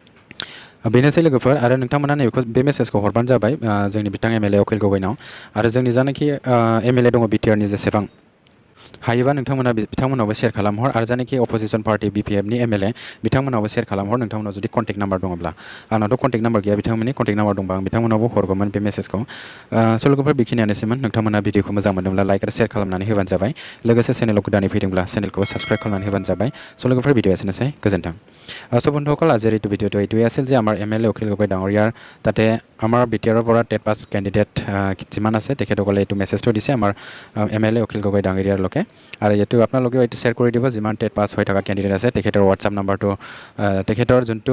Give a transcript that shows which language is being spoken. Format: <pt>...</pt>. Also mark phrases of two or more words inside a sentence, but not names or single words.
<brx>बेनोसै लोगोफोर आरो नोंथांमोना नैबेखौ बे मेसेजखौ हरबानो जाबाय जोंनि बिथां MLA अखिल गगैनाव आरो जोंनि जानाखि MLA दङ BTR नि जेसेबां हायोबा बिथांमोनावबो शेयार खालामहर आरो जानाखि</brx> <en>opposition party</en> <brx>BPF नि MLA बिथांमोनावबो शेयार खालामहर नोंथांमोनाव जुदि</brx> <en>contact number</en> <brx>दङब्ला आंनावथ'</brx> <en>contact number</en> <brx>गैया बिथांमोननि</brx> <en>contact number</en> <brx>दंबा आं बिथांमोनावबो हरगौमोन बे मेसेजखौ स' लोगोफोर बेखिनियानोसैमोन नोंथांमोना भिडिअखौ मोजां मोनदोंब्ला लाइक आरो शेयार खालामनानै होबानो जाबाय लोगोसे चेनेलाव गोदानै फैदोंब्ला चेनेलखौ साबस्क्राइब खालामनानै होबानो जाबाय स' लोगोफोर</brx> <as>ভিডিও এসেছে গোজেন্টাং চ' বন্ধুসকল আজিৰ এইটো ভিডিঅ'টো এইটোৱে আছিল যে আমাৰ MLA অখিল গগৈ ডাঙৰীয়াৰ তাতে আমাৰ BTR ৰ পৰা টেট পাছ কেণ্ডিডেট যিমান আছে তেখেতসকলে এইটো মেছেজটো দিছে আমাৰ MLA অখিল গগৈ ডাঙৰীয়াৰলৈকে আৰু এইটো আপোনালোকেও এইটো শ্বেয়াৰ কৰি দিব যিমান টেট পাছ হৈ থকা কেণ্ডিডেট আছে তেখেতৰ WhatsApp নাম্বাৰটো তেখেতৰ যোনটো</as>